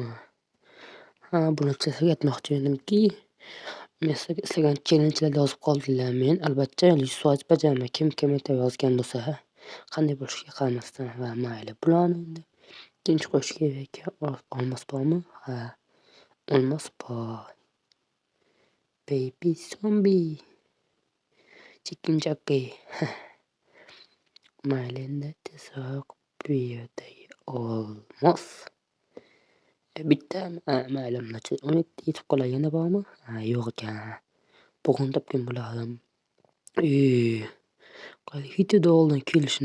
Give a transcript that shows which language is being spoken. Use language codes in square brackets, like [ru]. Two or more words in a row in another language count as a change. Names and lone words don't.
[uz] Bunachilarga aytmoqchi edimki, men sizga challenge'lar yozib qoldilar. Men albatta 100% bajaraman. Kim kommentariy yozgan bo'lsa, qanday bo'lishiga qaramasdan. Va mayli, bularni endi tinch qo'yish kerak. Olmos bormi? Olmos bor. [en] Baby zombie. Chicken jockey. [uz] Mayli, endi tezroq bu yerdagi olmos. Bitta mayli, yetib qolay. Yana bormi? Yo'q ekan. Bugun topgan bo'lardim. Hitida oldin kelishini.